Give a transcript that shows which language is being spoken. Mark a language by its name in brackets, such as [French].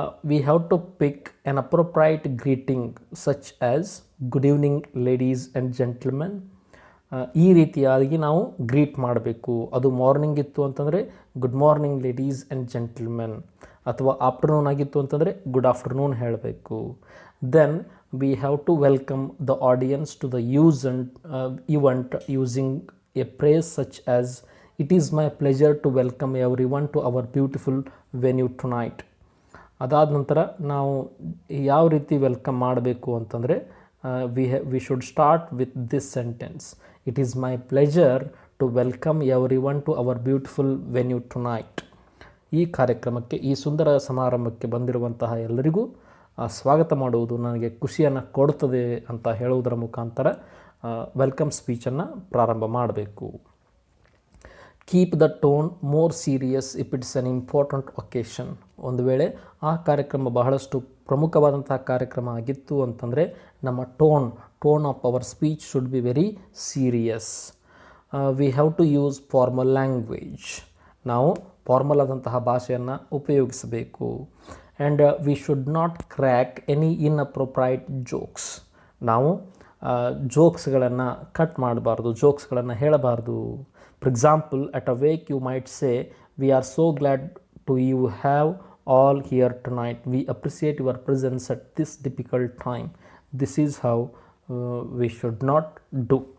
[English] We have to pick an appropriate greeting such as good evening ladies and gentlemen. [Kannada] ಈ ರೀತಿಯಾಗಿ ನಾವು greet ಮಾಡಬೇಕು. ಅದು ಮಾರ್ನಿಂಗ್ ಇತ್ತು ಅಂತಂದರೆ [English] good morning ladies and gentlemen, [Kannada] ಅಥವಾ ಆಫ್ಟರ್ನೂನ್ ಆಗಿತ್ತು ಅಂತಂದರೆ [English] good afternoon [Kannada] ಹೇಳಬೇಕು. [English] Then we have to welcome the audience to the event using a phrase such as it is my pleasure to welcome everyone to our beautiful venue tonight. [Kannada] ಅದಾದ ನಂತರ ನಾವು ಯಾವ ರೀತಿ welcome ಮಾಡಬೇಕು ಅಂತಂದರೆ [English] we should start with this sentence. It is my pleasure to welcome everyone to our beautiful venue tonight. [Kannada] ಈ ಕಾರ್ಯಕ್ರಮಕ್ಕೆ, ಈ ಸುಂದರ ಸಮಾರಂಭಕ್ಕೆ ಬಂದಿರುವಂತಹ ಎಲ್ಲರಿಗೂ ಸ್ವಾಗತ ಮಾಡುವುದು ನನಗೆ ಖುಷಿಯನ್ನು ಕೊಡುತ್ತದೆ ಅಂತ ಹೇಳುವುದರ ಮುಖಾಂತರ ವೆಲ್ಕಮ್ ಸ್ಪೀಚನ್ನು ಪ್ರಾರಂಭ ಮಾಡಬೇಕು. [English] Keep the tone more serious if it's an important occasion. [Kannada] ಒಂದು ವೇಳೆ ಆ ಕಾರ್ಯಕ್ರಮ ಬಹಳಷ್ಟು ಪ್ರಮುಖವಾದಂತಹ ಕಾರ್ಯಕ್ರಮ ಆಗಿತ್ತು ಅಂತಂದರೆ ನಮ್ಮ [English] Tone of our speech should be very serious. We have to use formal language. [Kannada] ನಾವು ಫಾರ್ಮಲ್ ಆದಂತಹ ಭಾಷೆಯನ್ನು ಉಪಯೋಗಿಸಬೇಕು. [English] And we should not crack any inappropriate jokes. [Kannada] ನಾವು ಜೋಕ್ಸ್ಗಳನ್ನು ಕಟ್ ಮಾಡಬಾರ್ದು, ಜೋಕ್ಸ್ಗಳನ್ನು ಹೇಳಬಾರ್ದು. [English] For example, at a wake you might say, we are so glad to you have all here tonight. We appreciate your presence at this difficult time. This is how we should not do.